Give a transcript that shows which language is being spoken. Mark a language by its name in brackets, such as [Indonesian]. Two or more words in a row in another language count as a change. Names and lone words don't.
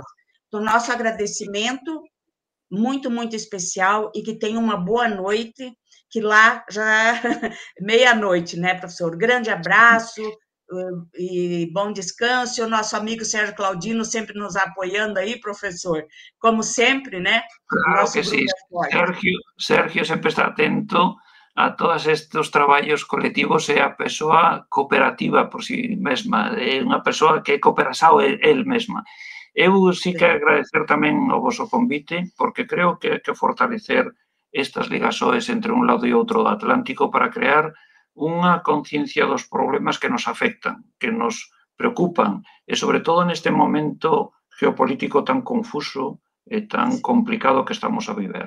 [Portuguese] Então, nosso agradecimento muito, muito especial, e que tenha uma boa noite, que lá já é meia-noite, né, professor? Grande abraço e bom descanso. E o nosso amigo Sérgio Claudino sempre nos apoiando aí, professor, como sempre, né? [Galician] Claro que sí. Sergio sempre está atento a todos estes traballos colectivos e a persoa cooperativa por si mesma, é unha persoa que é cooperación el mesma. Eu sí que agradecer tamén o vosso convite, porque creo que hai que fortalecer estas ligaxoes entre un lado e outro do Atlántico para crear unha conciencia dos problemas que nos afectan, que nos preocupan, e sobre todo neste momento geopolítico tan confuso e tan complicado que estamos a viver.